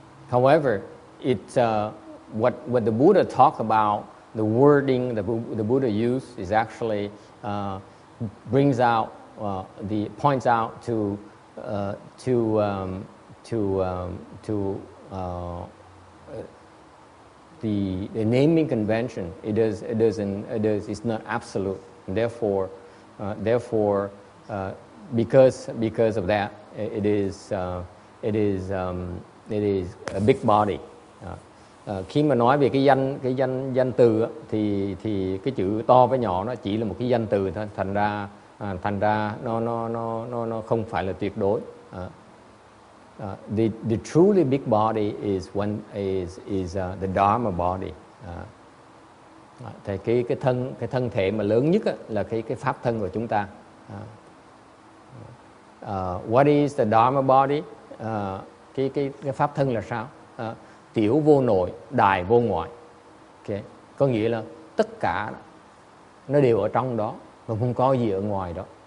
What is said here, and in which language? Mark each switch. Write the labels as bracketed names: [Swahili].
[English] However, it's what the Buddha talked about, the wording the Buddha used is actually points out to the naming convention. It's not absolute. Therefore, because of that, it is a big body. [Vietnamese] Khi mà nói về cái danh từ thì cái chữ to với nhỏ nó chỉ là một cái danh từ thôi, thành ra nó không phải là tuyệt đối. [English] The truly big body is the Dharma body. [Vietnamese] Thì cái thân thể mà lớn nhất là cái pháp thân của chúng ta. [English] What is the Dharma body? [Vietnamese] Cái pháp thân là sao? Tiểu vô nội, đại vô ngoại. Okay. Có nghĩa là tất cả nó đều ở trong đó, mà không có gì ở ngoài đó.